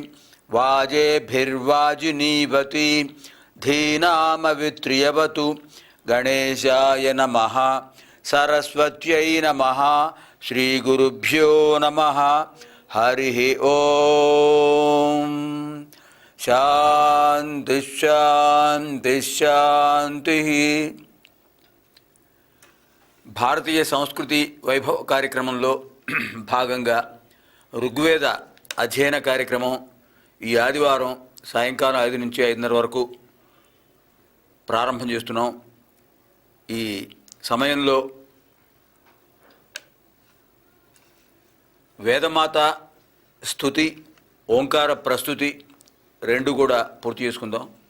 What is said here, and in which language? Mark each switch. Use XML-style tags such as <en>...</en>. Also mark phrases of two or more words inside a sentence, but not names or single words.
<sa>वाजेभिर्वाजिनीवती धीनामवित्र्यवतु गणेशाय नमः सरस्वत्यै नमः श्रीगुरुभ्यो नमः हरि ओम. शांति शांति शांति.</sa> <te>భారతీయ సంస్కృతి వైభవ కార్యక్రమంలో భాగంగా ఋగ్వేద అధ్యయన కార్యక్రమం ఈ ఆదివారం సాయంకాలం 5 నుంచి 5:30 వరకు ప్రారంభం చేస్తున్నాం. ఈ సమయంలో వేదమాత స్తుతి, ఓంకార ప్రస్తుతి రెండు కూడా పూర్తి చేసుకుందాం.</te>